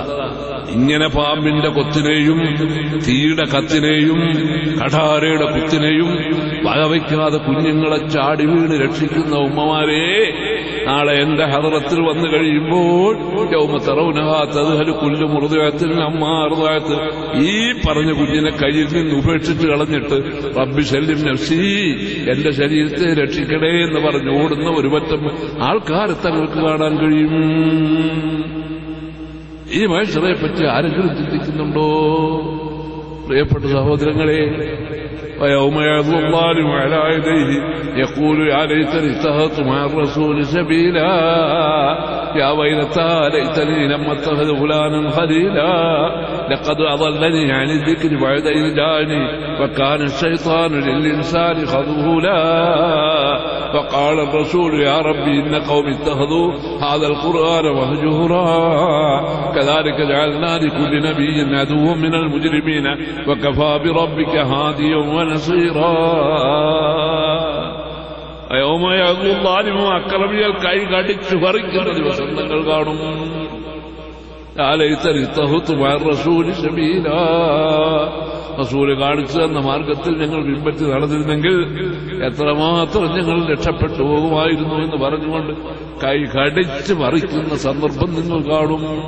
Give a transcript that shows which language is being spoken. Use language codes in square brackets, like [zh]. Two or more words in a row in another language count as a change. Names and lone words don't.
[ml] ഇങ്ങനെ പാമ്പിന്റെ കൊത്തിനെയും തീയുടെ കത്തിനെയും കഠാരയുടെ കുത്തിനെയും വകവയ്ക്കാതെ കുഞ്ഞുങ്ങളെ ചാടി വീണ് രക്ഷിക്കുന്ന ഉമ്മമാരെ നാളെ എന്റെ ഹദറത്തിൽ വന്നു കഴിയുമ്പോൾ ഈ പറഞ്ഞ കുഞ്ഞിനെ കയ്യിൽ നിന്ന് ഉപേക്ഷിച്ച് കളഞ്ഞിട്ട് [ar] ربي سلم نفسي, [ml] എന്റെ ശരീരത്തെ രക്ഷിക്കണേ എന്ന് പറഞ്ഞ് ഓടുന്ന ഒരു പറ്റം ആൾക്കാരെ തങ്ങൾക്ക് കാണാൻ കഴിയും. ഈ മനുഷ്യരെ പറ്റി ആരെങ്കിലും ചിന്തിക്കുന്നുണ്ടോ? പ്രിയപ്പെട്ട സഹോദരങ്ങളെ, [ar] ويوم يعض الظالم على يديه يقول يا ليتني اتخذت مع الرسول سبيلا يا ويلتى ليتني لم اتخذ فلانا خليلا لقد أضلني عن الذكر بعد إذ جاءني وكان الشيطان للإنسان خذولا فقال الرسول يا ربي إن قومي اتخذوا هذا القرآن مهجورا كذلك جعلنا لكل نبي عدوا من المجرمين وكفى بربك هاديا ونصيرا يوم يعض الظالم [ml] അക്രമികൾ കൈ കടിച്ചു പറിക്കുന്ന ദിവസം നിങ്ങൾ കാണും. റസൂല് കാണിച്ചു തന്ന മാർഗത്തിൽ ഞങ്ങൾ പിൻപറ്റി നടന്നിരുന്നെങ്കിൽ എത്രമാത്രം ഞങ്ങൾ രക്ഷപ്പെട്ടു പോകുമായിരുന്നു എന്ന് പറഞ്ഞുകൊണ്ട് കൈ കടിച്ച് പറിക്കുന്ന സന്ദർഭം നിങ്ങൾ കാണും.